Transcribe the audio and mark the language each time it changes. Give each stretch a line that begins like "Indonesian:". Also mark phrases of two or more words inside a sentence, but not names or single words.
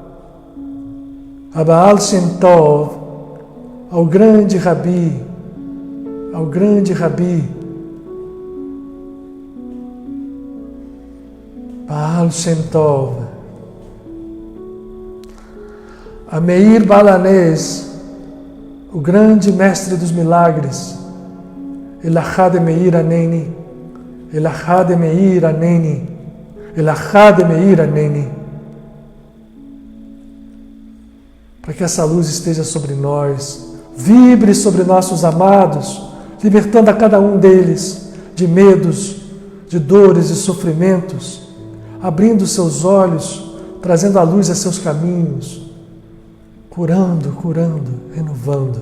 Portuguese: a Baal Shem Tov, ao grande Rabi, Baal Shem Tov, a Meir Balanés, o grande mestre dos milagres,
Aramaic: אלהא דמאיר ענני, אלהא דמאיר ענני, אלהא דמאיר ענני,
Portuguese: para que essa luz esteja sobre nós, vibre sobre nossos amados, libertando a cada um deles de medos, de dores e sofrimentos, abrindo seus olhos, trazendo a luz a seus caminhos, curando, renovando,